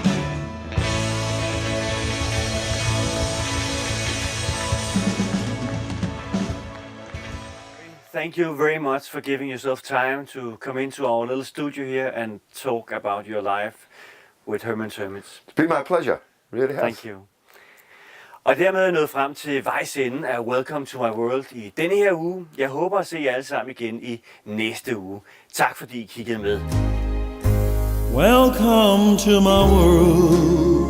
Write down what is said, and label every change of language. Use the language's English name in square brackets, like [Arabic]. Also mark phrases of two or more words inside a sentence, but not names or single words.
[English] Thank you very much for giving yourself time to come into our little studio here and talk about your life with Herman and His Hermits. It's been my pleasure, really has. Thank you. [Danish] Og dermed er jeg nået frem til vejs ende af Welcome to my world i denne her uge. Jeg håber at se jer alle sammen igen i næste uge. Tak fordi I kiggede med. Welcome to my world.